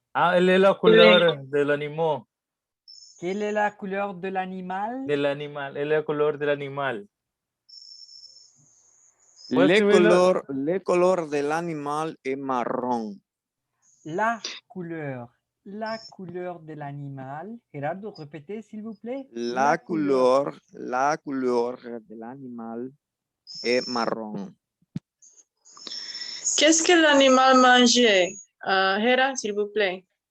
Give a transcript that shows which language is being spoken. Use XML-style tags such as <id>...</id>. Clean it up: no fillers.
<es>Él es la color del animal.</es> <fr>Quelle est la couleur de l'animal?</fr> <es>Del animal, él es el color del animal. Le color del animal es marrón.</es> <fr>La couleur de l'animal. Gerardo, répétez, s'il vous plaît.</fr> <es>La</es> <fr>couleur</fr> <es>del animal es marrón.</es> <fr>Qu'est-ce que l'animal mangeait? Hera, s'il vous plaît.</fr>